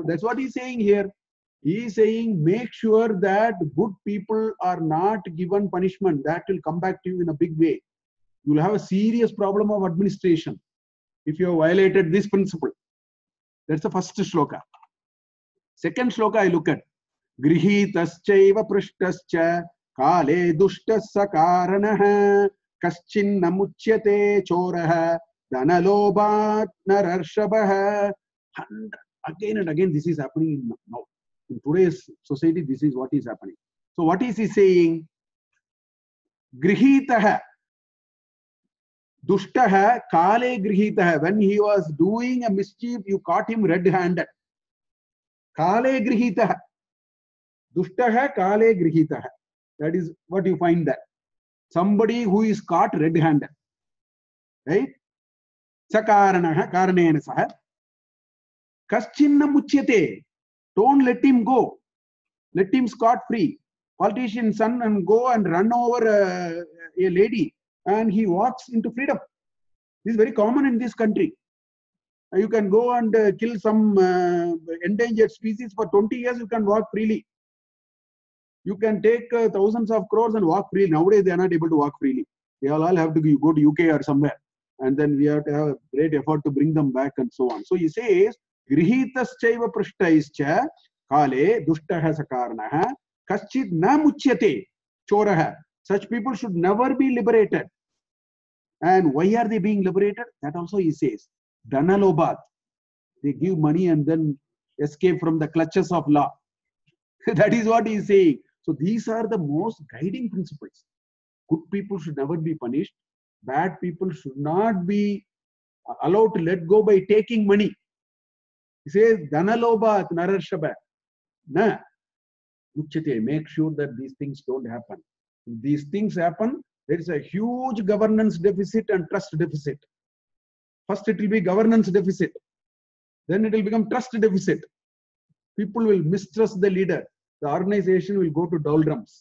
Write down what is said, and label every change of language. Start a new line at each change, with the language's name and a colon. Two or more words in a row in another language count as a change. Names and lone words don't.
English: That's what he's saying here. He is saying make sure that good people are not given punishment. That will come back to you in a big way. You will have a serious problem of administration if you have violated this principle. That's the first shloka. Second shloka I look at.
Sanskrit: गृहीतश्चैव पृष्टश्च काले दुष्टस्य कारणः कश्चिन्न मुच्यते चोरः धनलोभात् नरर्षभः.
English: Again and again this is happening now. In today's society, this is what is happening. So what is he saying?
Sanskrit: Grihitaha. दुष्टः काले गृहीतः.
English: When he was doing a mischief, you caught him red-handed.
Sanskrit: काले गृहीतः. दुष्टः काले गृहीतः.
English: That is what you find there. Somebody who is caught red-handed. Right?
Sanskrit: सकारणः कारणेन सह. कश्चिन्न मुच्यते.
English: Don't let him go. Let him scot free. Politician's son and go and run over a lady and he walks into freedom. This is very common in this country. You can go and kill some endangered species for 20 years, you can walk freely. You can take thousands of crores and walk freely. Nowadays they are not able to walk freely. They all have to go to UK or somewhere. And then we have to have a great effort to bring them back and so on. So he says,
Sanskrit: गृहीतश्चैव पृष्टैश्च काले दुष्टः सकारणः कश्चिद् न मुच्यते चोरः.
English: Such people should never be liberated. And why are they being liberated? That also he says. Dhanalobat. They give money and then escape from the clutches of law. That is what he is saying. So these are the most guiding principles. Good people should never be punished. Bad people should not be allowed to let go by taking money. He says,
Sanskrit: धनलोभात् नरर्षभ. न। उच्यते.
English: Make sure that these things don't happen. If these things happen, there is a huge governance deficit and trust deficit. First it will be governance deficit. Then it will become trust deficit. People will mistrust the leader. the organization will go to doldrums.